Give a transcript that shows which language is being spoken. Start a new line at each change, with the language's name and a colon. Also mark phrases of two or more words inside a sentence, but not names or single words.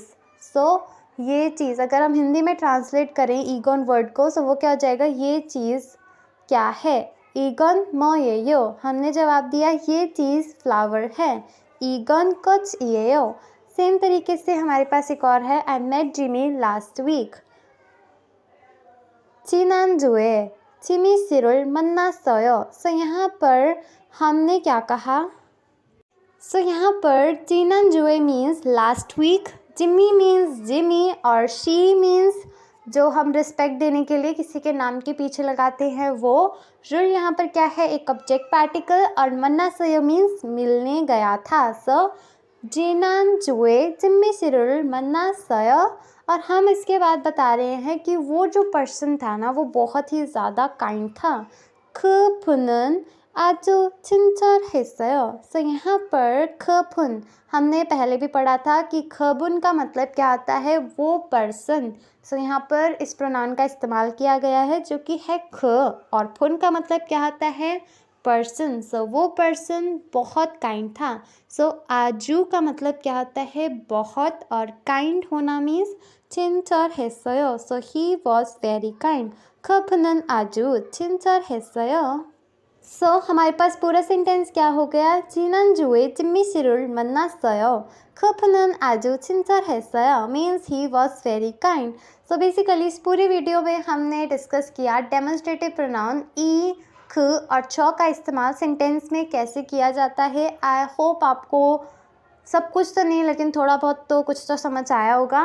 Hindi: ये चीज़ अगर हम हिंदी में ट्रांसलेट करें ईगॉन वर्ड को, वो क्या हो जाएगा, ये चीज़ क्या है,
Korean: 이건 뭐예요.
Hindi: हमने जवाब दिया ये चीज़ फ्लावर है,
Korean: 이건 꽃이에요.
Hindi: सेम तरीके से हमारे पास एक और है,
English: I met Jimmy last week.
Korean: 지난주에 जिमी 씨를 만났어요।
Hindi: यहाँ पर हमने क्या कहा, यहाँ पर 지난주에
English: means last week,
Hindi: जिमी मीन्स जिमी और शी मीन्स जो हम रिस्पेक्ट देने के लिए किसी के नाम के पीछे लगाते हैं वो। रुल यहाँ पर क्या है, एक
English: object particle,
Hindi: और 만났어요 मीन्स मिलने गया था।
Korean: 지난주에 जिमी 씨를 만났어요।
Hindi: और हम इसके बाद बता रहे हैं कि वो जो पर्सन था ना वो बहुत ही ज़्यादा काइंड था।
Korean: 그분은 आजू 친절했어요।
Hindi: यहाँ पर खपुन हमने पहले भी पढ़ा था कि खबुन का मतलब क्या आता है, वो पर्सन। यहाँ पर इस प्रोनाउन का इस्तेमाल किया गया है जो कि है ख, और फुन का मतलब क्या आता है, पर्सन। वो पर्सन बहुत काइंड था। आजू का मतलब क्या होता है, बहुत, और काइंड होना मीन्स 친절했어요।
English: He was very kind.
Korean: 그분은 아주 친절했어요।
Hindi: हमारे पास पूरा सेंटेंस क्या हो गया,
Korean: 지난주에 जिमी 씨를 만났어요। 그분은 아주 친절했어요
English: means he was very kind.
Hindi: बेसिकली इस पूरे वीडियो में हमने डिस्कस किया
English: demonstrative pronoun
Hindi: ई, ख और छ का इस्तेमाल सेंटेंस में कैसे किया जाता है।
English: I hope
Hindi: आपको सब कुछ तो नहीं लेकिन थोड़ा बहुत तो कुछ तो समझ आया होगा।